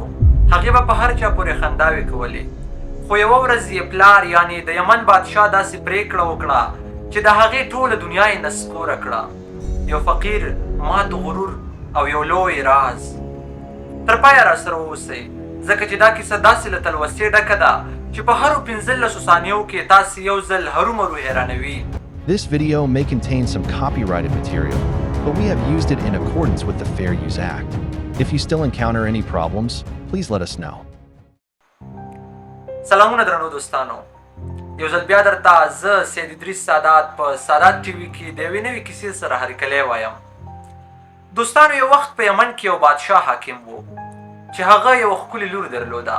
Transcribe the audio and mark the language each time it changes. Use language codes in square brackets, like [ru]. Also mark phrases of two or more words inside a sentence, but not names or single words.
[ps] هغې به په هر چا پورې خنداوې کولې، خو یوه ورځ یې پلار یعنې د یمن بادشاه داسې پرېکړه وکړه چې د هغې ټوله دنیا یې نسکوره کړه. یو فقیر، مات غرور او یو لوی راز. تر پایه راسره واوسئ ځکه چې دا کیسه داسې له تلوسې ډکه ده چې په هرو 15 ثانیو کې تاسې یو ځل هرومرو حیرانوي. [en] This video may contain some copyrighted material, but we have used it in accordance with the Fair Use Act. If you still encounter any problems, please let us know. [ps] سلامونه درنو دوستانو، یو ځل بیا درته زه سید ادریس سادات په سادات ټي وي کې د یوې نوې کیسې سره هرکلی وایم. دوستانو، یو وخت په یمن کې یو بادشاه حاکم و چې هغه یو ښکلې لور درلوده.